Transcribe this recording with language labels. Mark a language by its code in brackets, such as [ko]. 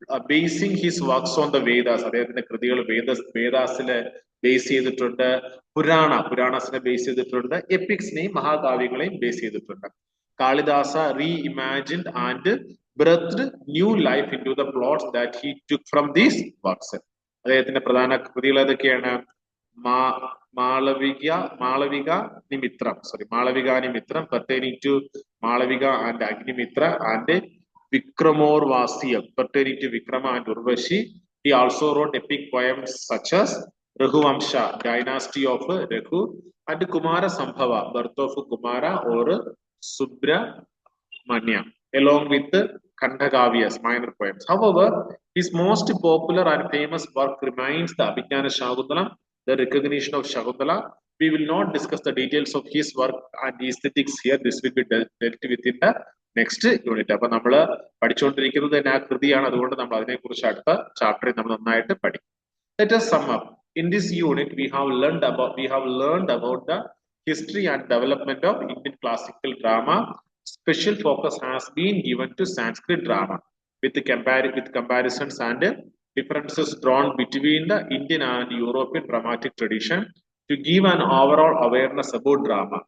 [en] Basing his works on the Vedas. [ml] അദ്ദേഹത്തിന്റെ കൃതികൾ വേദാസിലെ base ചെയ്തിട്ടുണ്ട്, പുരാണസിനെ ബേസ് ചെയ്തിട്ടുണ്ട്, എപ്പിക്സിനെയും മഹാകാവ്യങ്ങളെയും ബേസ് ചെയ്തിട്ടുണ്ട്. [en] Kalidasa reimagined and breathed new life into the plots that he took from these works. [ml] അദ്ദേഹത്തിന്റെ പ്രധാന കൃതികൾ ഏതൊക്കെയാണ്? [en] Malavikagnimitram pertaining to Malavika and Agnimitra, and Vikramorvasiyam pertaining to Vikrama and Urvashi. He also wrote epic poems such as Raghuvamsha, dynasty of Raghu, and Kumara Sambhava, birth of Kumara or Subramanya, along with Khandakavyas, minor poems. However, his most popular and famous work remains the Abhijnana Shakuntalam, the recognition of Shakuntala. We will not discuss the details of his work and aesthetics here. This will be dealt with in the next unit. [ml] അപ്പോൾ നമ്മൾ പഠിച്ചുകൊണ്ടിരിക്കുന്നത് തന്നെ ആ കൃതിയാണ്, അതുകൊണ്ട് നമ്മൾ അതിനെക്കുറിച്ച് അടുത്ത ചാപ്റ്ററിൽ നമ്മൾ നന്നായിട്ട് പഠിക്കും. [en] Let us sum up. In this unit, we have learned about the history and development of Indian classical drama. Special focus has been given to Sanskrit drama with comparisons and differences drawn between the Indian and European dramatic tradition to give an overall awareness about drama.